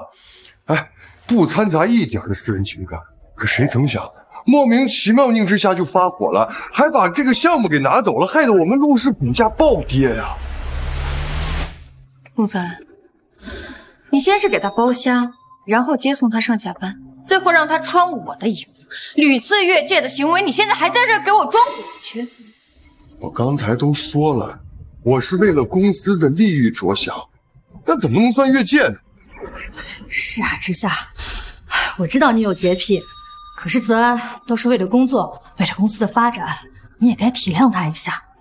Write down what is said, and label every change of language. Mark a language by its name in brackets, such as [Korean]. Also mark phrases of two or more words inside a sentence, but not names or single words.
[Chinese] 哎，不摻雜一點的私人情感。可誰曾想，莫名其妙寧之夏就發火了，還把這個項目給拿走了，害得我們陸氏股價暴跌呀。陸澤安，你先是給他包廂，然後接送他上下班，最後讓他穿我的衣服，屢次越界的行為，你现在還在這兒給我裝委屈？我剛才都說了，我是為了公司的利益着想，那怎麼能算越界呢？是啊，之夏，我知道你有潔癖，可是澤安都是為了工作，為了公司的發展，你也該體諒他一下。